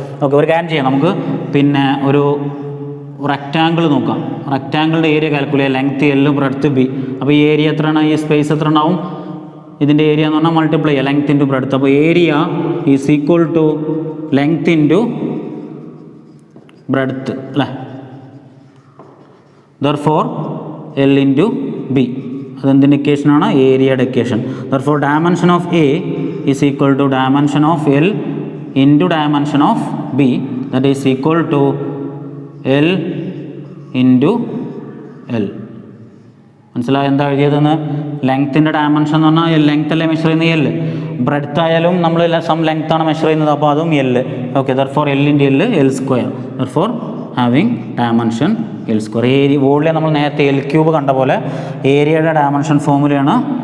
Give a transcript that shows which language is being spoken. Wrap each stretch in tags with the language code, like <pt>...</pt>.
<ml>Okay, ഒരു കാര്യം ചെയ്യാം, നമുക്ക് പിന്നെ ഒരു റെക്റ്റാങ്കിൾ നോക്കാം. റെക്റ്റാങ്കിളിൻ്റെ ഏരിയ കാൽക്കുലേറ്റ് ചെയ്യാം, ലെങ്ത് എൽ ബ്രെഡ്ത്ത് ബി. അപ്പോൾ ഈ ഏരിയ എത്രയാണ്? ഈ സ്പേസ് എത്ര ഉണ്ടാവും? ഇതിൻ്റെ ഏരിയ എന്ന് പറഞ്ഞാൽ മൾട്ടിപ്ലൈ ചെയ്യുക, ലെങ്ത് ഇൻറ്റു ബ്രെഡ്ത്ത്. അപ്പോൾ</ml> <en>area is equal to length into breadth</en> <ml>അല്ലേ.</ml> <en>Therefore L into B,</en> <ml>അതെന്തിൻ്റെ ഇക്വേഷനാണ്? ഏരിയയുടെ equation.</ml> <en>Therefore dimension of A is equal to dimension of L into dimension of B, that is equal to L into L.</en> <ml>മനസ്സിലായി എന്താ എഴുതിയതെന്ന്? ലെങ്ത്തിൻ്റെ dimension എന്ന് പറഞ്ഞാൽ length അല്ലേ measure ചെയ്യുന്നത്? L. Breadth ആയാലും നമ്മൾ some ലെങ്ത്താണ് measure ചെയ്യുന്നത്, അപ്പോൾ അതും L. Okay,</ml> <en>therefore L into L,</en> <ml>L square. Therefore having dimension L square. Area volume നമ്മൾ നേരത്തെ എൽ ക്യൂബ് കണ്ട പോലെ ഏരിയയുടെ ഡയമെൻഷൻ ഫോമുലയാണ്.</ml>